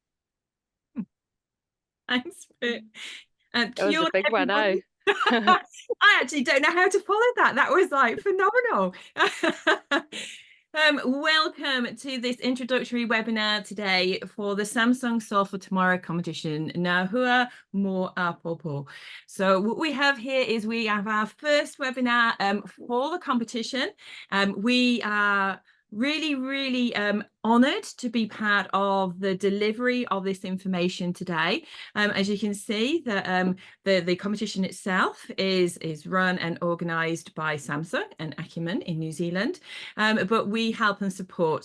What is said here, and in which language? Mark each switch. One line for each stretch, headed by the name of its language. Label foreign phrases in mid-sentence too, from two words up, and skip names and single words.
English: Thanks. That was a big one, eh? I actually don't know how to follow that. That was like phenomenal. Welcome to this introductory webinar today for the Samsung Solve for Tomorrow competition.
Māori: Ngā hua mō Apopo.
English: So what we have here is we have our first webinar for the competition. We are really honoured to be part of the delivery of this information today. As you can see, the competition itself is run and organised by Samsung and Acumen in New Zealand, but we help and support.